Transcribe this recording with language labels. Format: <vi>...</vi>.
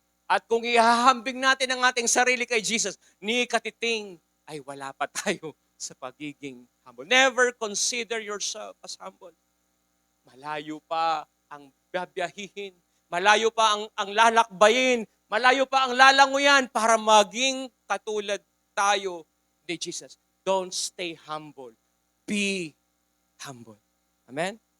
<tl>At kung ihahambing natin ang ating sarili kay Jesus, ni katiting ay wala pa tayo sa pagiging humble.</tl> <en>Never consider yourself as humble.</en> <tl>Malayo pa ang babiyahihin, malayo pa ang lalakbayin, malayo pa ang lalanguyan para maging katulad tayo ni Jesus.</tl> <en>Don't stay humble. Be humble. Amen?</en>